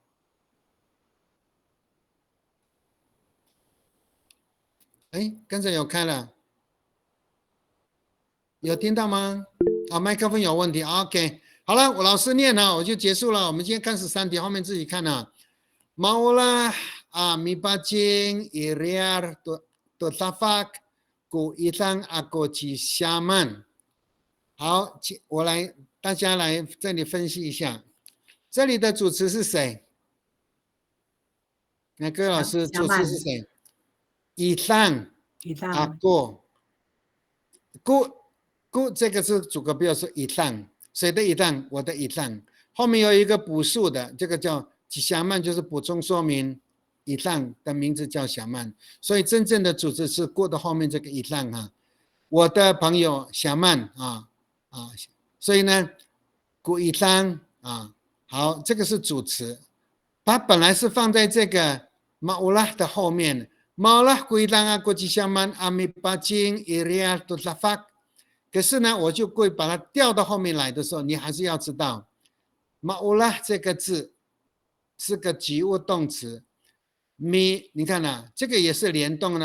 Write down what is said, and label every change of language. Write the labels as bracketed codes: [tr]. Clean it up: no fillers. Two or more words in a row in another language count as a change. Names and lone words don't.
[zh] 哎，刚才有开了，有听到吗？啊，麦克风有问题。OK， 好了，我老师念了，我就结束了。我们今天看13题，后面自己看啊。 [ami] Maulah mibajing iriar totafak ku itang aku cisyaman。 [zh] 好，大家来这里分析一下，这里的主词是谁？那各位老师，主词是谁？ [ami] itang aku ku [zh] 这个是主格标是 itang， 谁的 itang？我的 itang， 后面有一个补述的，这个叫小曼，就是补充说明以上的名字叫小曼，所以真正的主词是过的后面这个以上哈。我的朋友小曼所以呢，古以上好，这个是主词，它本来是放在这个马乌拉的后面， [ami] 马乌拉古以上古吉小曼阿米巴金伊利亚多拉法， [zh] 可是呢，我就会把它调到后面来的时候，你还是要知道马乌拉这个字是个及物动词，你看啊，这个也是联动的。